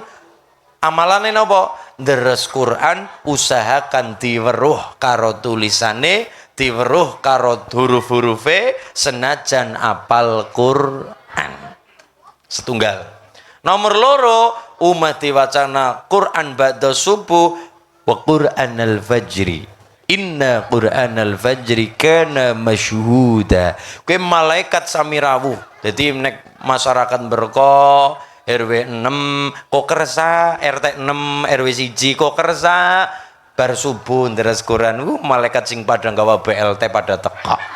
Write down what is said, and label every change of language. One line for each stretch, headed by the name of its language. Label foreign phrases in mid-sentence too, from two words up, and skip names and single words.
Javanese: Amalane napa? Deres Quran, usahakan diweruh karo tulisane, diweruh karo huruf-hurufe senajan apal Quran. Setunggal. Nomor 2, umat diwacana Quran ba'da subuh
Arabic: وقرآن الفجر. إن قرآن الفجر كان مشهودا.
Javanese: Kuwi malaikat sami rawuh. Dadi nek masyarakat berkah RW 6 kok kersa, RT 6 RW 1 kok kersa bar subuh deres Quran, malaikat sing padha gawa BLT pada teka.